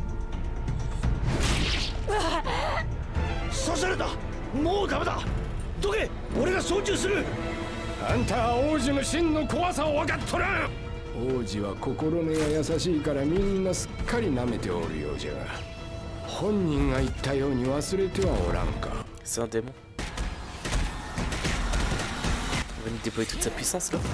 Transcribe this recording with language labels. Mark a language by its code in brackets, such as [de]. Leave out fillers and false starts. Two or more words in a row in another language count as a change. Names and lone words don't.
[ja] 刺された。もうダメだ。どけ。俺が操縦する。あんたは王子の真の怖さを分かっとる。王子は心根が優しいからみんなすっかり舐めておるようじゃが、本人が言ったように忘れてはおらんか。 [fr] C'est un démon. Il va nous déployer toute sa puissance là.